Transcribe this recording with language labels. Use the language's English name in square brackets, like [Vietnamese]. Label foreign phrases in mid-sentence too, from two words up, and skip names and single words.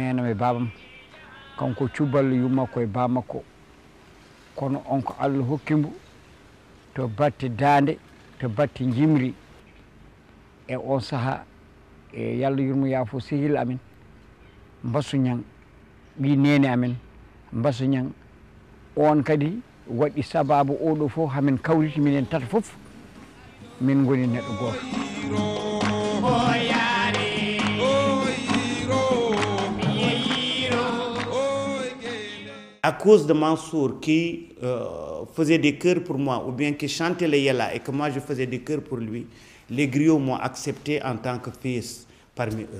[Fula] e babam kanko cuballo yummakko e bamakko kono on ko Allah hokkimo to batte dande to batte jimri e on saaha e yalla yurmo yaafo sehil amen Mbassou Niang ɓi nene amen Mbassou Niang on kadi waɗi sababu oɗo fof hamin kawriti minen tata fof min goni neɗɗo goto. [French] À cause de Mansour qui faisait des chœurs pour moi, ou bien qui chantait les Yella et que moi je faisais des chœurs pour lui, les griots m'ont accepté en tant que fils parmi eux.